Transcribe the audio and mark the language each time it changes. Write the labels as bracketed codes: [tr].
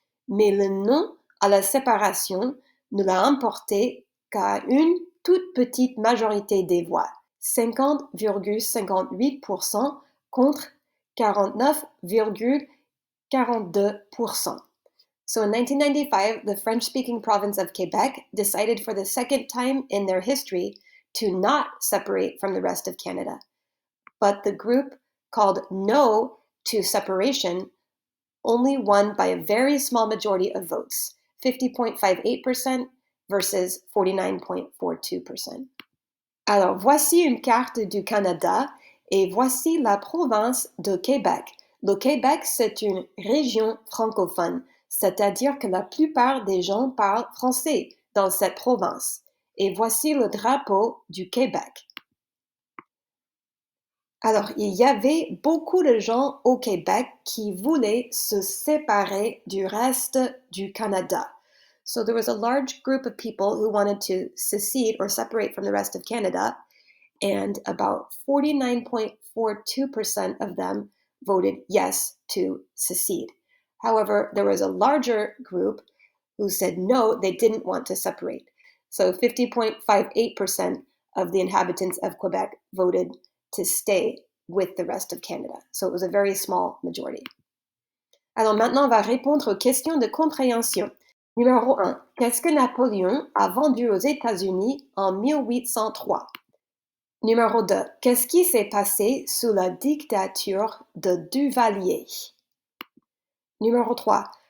[fr] Mais le non à la séparation ne l'a emporté qu'à une toute petite majorité des voix, 50,58% contre 49,42%. [en] So in 1995, the French-speaking province of Quebec decided for the second time in their history to not separate from the rest of Canada. But the group called No to Separation only won by a very small majority of votes, 50.58% versus 49.42%. [fr] Alors, voici une carte du Canada et voici la province de Québec. Le Québec, c'est une région francophone, c'est-à-dire que la plupart des gens parlent français dans cette province. Et voici le drapeau du Québec. Alors, il y avait beaucoup de gens au Québec qui voulaient se séparer du reste du Canada. [en] So there was a large group of people who wanted to secede or separate from the rest of Canada, and about 49.42% of them voted yes to secede. However, there was a larger group who said no, they didn't want to separate. So 50.58% of the inhabitants of Quebec voted to stay with the rest of Canada. So it was a very small majority. [fr] Alors maintenant, on va répondre aux questions de compréhension. Numéro 1. Qu'est-ce que Napoléon a vendu aux États-Unis en 1803? Numéro 2. Qu'est-ce qui s'est passé sous la dictature de Duvalier? Numéro 3.